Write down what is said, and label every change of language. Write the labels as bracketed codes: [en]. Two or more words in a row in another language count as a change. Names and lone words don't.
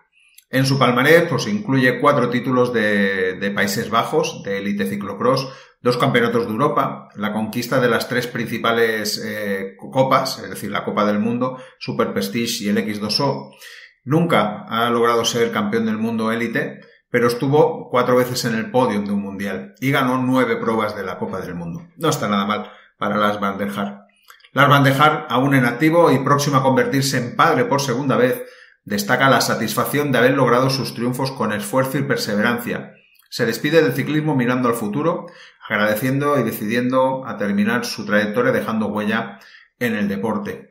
[es] En su palmarés pues incluye 4 títulos de Países Bajos, de Elite Ciclocross, 2 campeonatos de Europa, la conquista de las 3 principales copas, es decir, la Copa del Mundo, Super Prestige y el X2O. Nunca ha logrado ser campeón del mundo élite, pero estuvo 4 veces en el podio de un mundial y ganó 9 pruebas de la Copa del Mundo. No está nada mal para Lars van der Haar. Lars van der Haar, aún en activo y próximo a convertirse en padre por segunda vez, destaca la satisfacción de haber logrado sus triunfos con esfuerzo y perseverancia. Se despide del ciclismo mirando al futuro, agradeciendo y decidiendo a terminar su trayectoria dejando huella en el deporte.